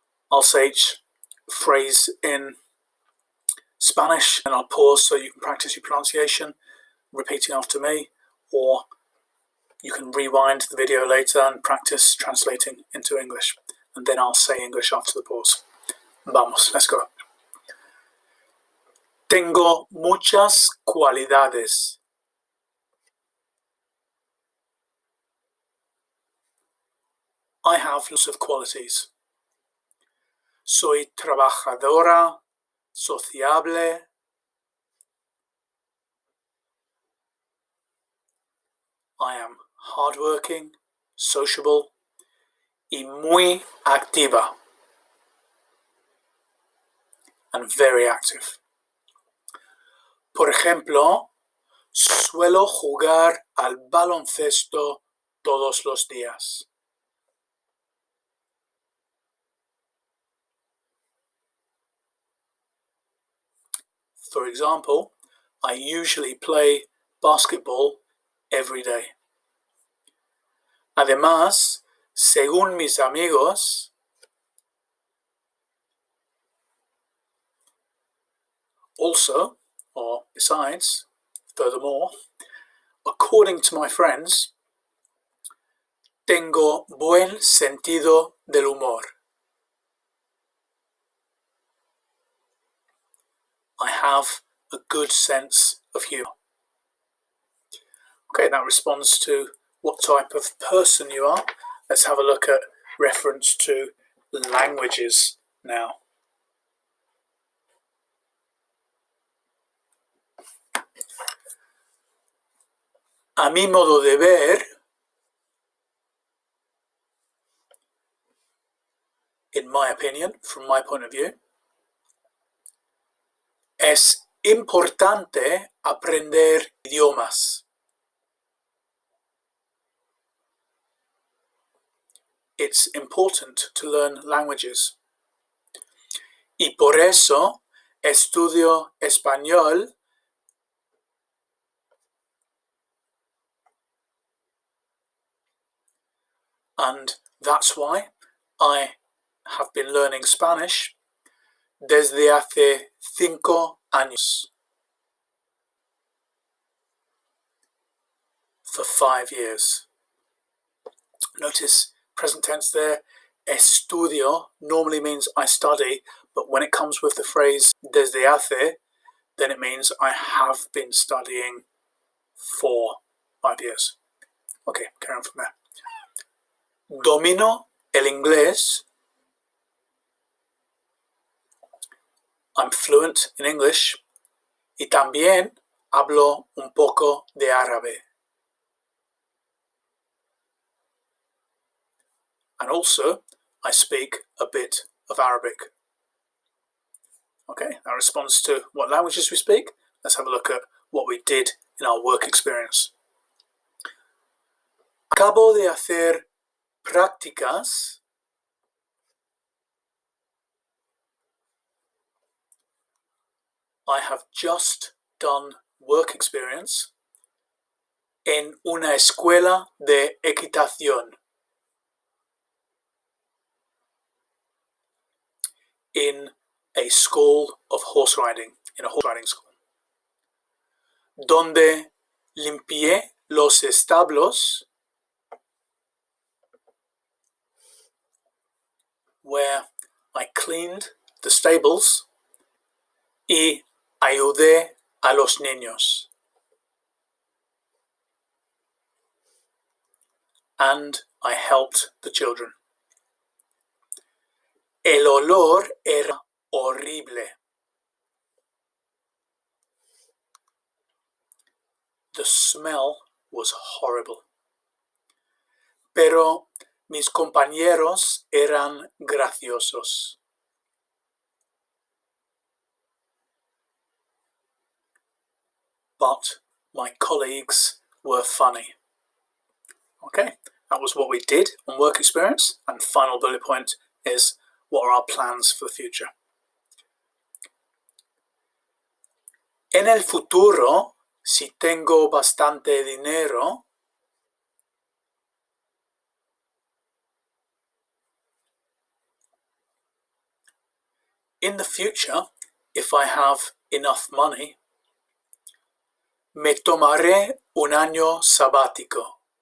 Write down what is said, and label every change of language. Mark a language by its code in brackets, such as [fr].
[en] I'll say each phrase in Spanish and I'll pause so you can practice your pronunciation, repeating after me, or you can rewind the video later and practice translating into English, and then I'll say English after the pause. [es] Vamos, [en] let's go. [es] Tengo muchas cualidades. [en] I have lots of qualities. [es] Soy trabajadora, sociable. [en] I am hardworking, sociable, [es] y muy activa, [en] and very active. [es] Por ejemplo, suelo jugar al baloncesto todos los días. [en] For example, I usually play basketball every day. [es] Además, según mis amigos, [en] also, or besides, furthermore, according to my friends, [es] tengo buen sentido del humor. [en] I have a good sense of humor. Okay, that responds to what type of person you are. Let's have a look at reference to languages now. [es] A mi modo de ver, [en] in my opinion, from my point of view, [es] es importante aprender idiomas. [en] It's important to learn languages. [es] Y por eso estudio español [en] and that's why I have been learning Spanish [es] desde hace 5 años. [en] For 5 years. Notice present tense there. Estudio normally means I study, but when it comes with the phrase desde hace, then it means I have been studying for 5 years. Okay, carry on from there. [es] Domino el inglés. [en] I'm fluent in English. [es] Y también hablo un poco de árabe. [en] And also, I speak a bit of Arabic. Okay, that responds to what languages we speak. Let's have a look at what we did in our work experience. [es] Acabo de hacer prácticas [en] I have just done work experience [es] en una escuela de equitación. [en] In a school of horse riding, in a horse riding school. [es] Donde limpié los establos, [en] where I cleaned the stables, [es] y ayudé a los niños. [en] And I helped the children. [es] El olor era horrible. [en] The smell was horrible. [es] Pero mis compañeros eran graciosos. [en] But my colleagues were funny. Okay, that was what we did on work experience. And final bullet point is, what are our plans for the future? [es] En el futuro, si tengo bastante dinero, [en] in the future, if I have enough money, [es] me tomaré un año sabático.